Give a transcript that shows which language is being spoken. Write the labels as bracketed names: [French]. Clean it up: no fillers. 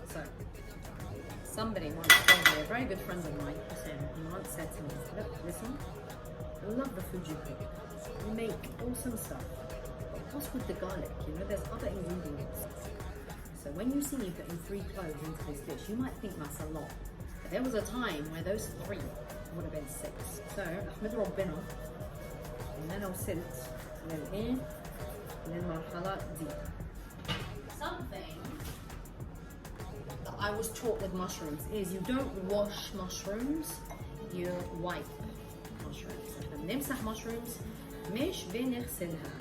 [English] So, somebody once told me, a very good friend of mine, he once said to me, look, listen, I love the food you cook. You make awesome stuff. But what's with the garlic? You know, there's other ingredients. So when you see me putting 3 cloves into this dish, you might think that's a lot. But there was a time where those 3 would have been 6. [Arabic] So, أحمد ربنا إن أنا وصلت للمرحلة دي. [English] Something that I was taught with mushrooms is you don't wash mushrooms, you wipe mushrooms. [Arabic] بنمسح mushrooms مش بنغسلها.